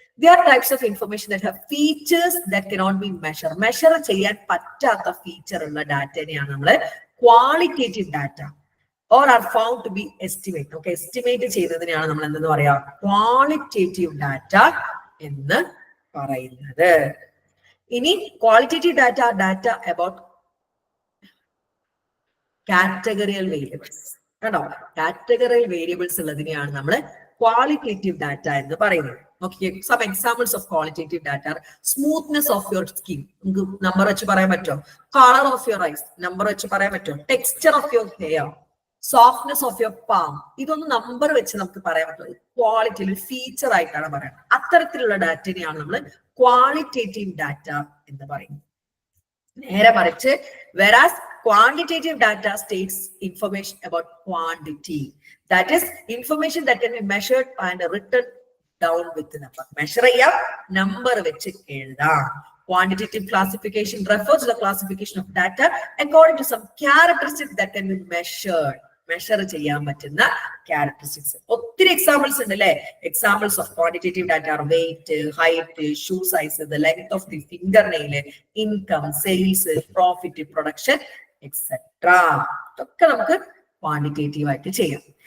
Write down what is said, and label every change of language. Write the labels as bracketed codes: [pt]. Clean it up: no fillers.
[en] There are types of information that have features that cannot be measured. [ml] Measure ചെയ്യാൻ പറ്റാത്ത feature ഉള്ള ഡാറ്റനെയാണ് നമ്മള് qualitative data. [en] or are found to be estimate. [ml] Okay, estimate ചെയ്തതിനെയാണ് നമ്മൾ എന്തെന്ന് പറയാ? Qualitative data എന്ന് പറയുന്നത്. ഇനി qualitative data, [en] Data about categorical variables. [ml] കണ്ടോ? കാറ്റഗറിയൽ വേരിയബിൾസ് ഉള്ളതിനെയാണ് നമ്മൾ ക്വാളിറ്റേറ്റീവ് ഡാറ്റ എന്ന് പറയുന്നത്. [en] Okay, some examples of qualitative data are smoothness of your skin. [ml] Number വെച്ച് പറയാൻ പറ്റുമോ? [en] colour of your eyes [ml] number വെച്ച് പറയാൻ പറ്റുമോ? [en] texture of your hair, softness of your palm, [ml] ഇതൊന്നും നമ്പർ വെച്ച് നമുക്ക് പറയാൻ പറ്റുള്ളൂ. ക്വാളിറ്റിയിൽ ഫീച്ചർ ആയിട്ടാണ് പറയുന്നത്. അത്തരത്തിലുള്ള ഡാറ്റയാണ് നമ്മൾ ക്വാളിറ്റേറ്റീവ് ഡാറ്റ എന്ന് പറയുന്നത്. നേരെ മറിച്ച് [en] whereas quantitative data states information about quantity, that is information that can be measured and written down with number. [ml] Measure ചെയ്യാം, നമ്പർ വെച്ച് എഴുതാം. [en] Quantitative classification refers to the classification of data according to some characteristics that can be measured. [ml] Measure ചെയ്യാൻ പറ്റുന്ന characteristics. ഒത്തിരി [en] examples [ml] ഉണ്ട് അല്ലെ? [en] Examples of quantitative data are weight, height, shoe size, the length of the finger nail, income, sales, profit, production, etcetera. [ml] ഇതൊക്കെ നമുക്ക് quantitative ആയിട്ട് ചെയ്യാം.